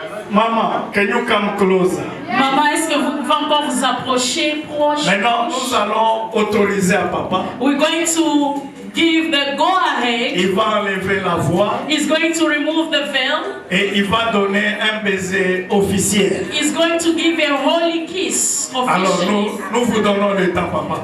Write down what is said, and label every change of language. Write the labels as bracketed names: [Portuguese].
[English] Mama, can you come closer? [French] Maman, est-ce que vous pouvez encore vous approcher proche? Maintenant, nous allons autoriser à papa. [English] We're going to give the go-ahead. [French] Il va enlever la voix. [English] He's going to remove the veil. [French] Et il va donner un baiser officiel. [English] He's going to give a holy kiss officially. [French] Alors nous vous donnons le temps, papa.